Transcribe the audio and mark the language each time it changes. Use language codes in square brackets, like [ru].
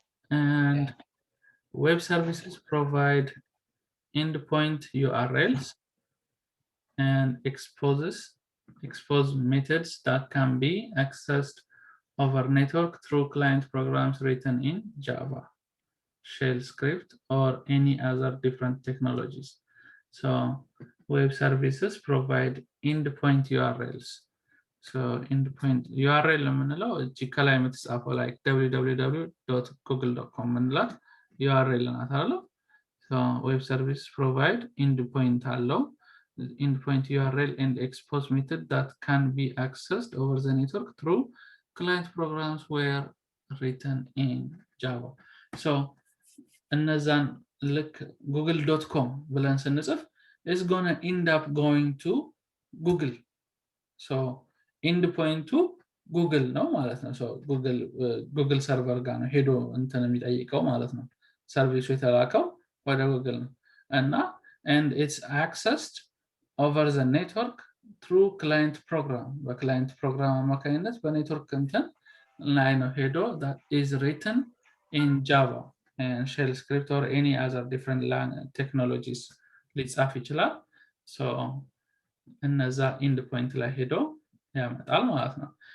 [en] And web services provide endpoint URLs and expose methods that can be accessed over network through client programs written in Java, shell script, or any other different technologies. So web services provide endpoint URLs. So endpoint URL [am] የምንለው እዚህ ከላይ የምትጻፈው like www.google.com ምንላት URL ናት አይደል? [en] So web service provide endpoint [am] አለው [en] endpoint URL and expose method that can be accessed over the network through client programs were written in Java. So [am] እነዛን ልክ google.com ብለን ስንጽፍ [en] is gonna end up going to Google. So endpoint to Google [am] ነው ማለት ነው. So Google server ጋር ነው ሄዶ እንትን የሚጠይቀው ማለት ነው. ሰርቪሱ የተላከው ወደ Google ነው እና [en] and it's accessed over the network through client program. [am] በclient program አማካኝነት በኔትወርክ እንትን ላይ ነው ሄዶ [en] that is written in Java and shell script or any other different technologies [am] ሊጻፍ ይችላል. So እነዛ endpoint ላይ ሄዶ ያመጣል ማለት ነው.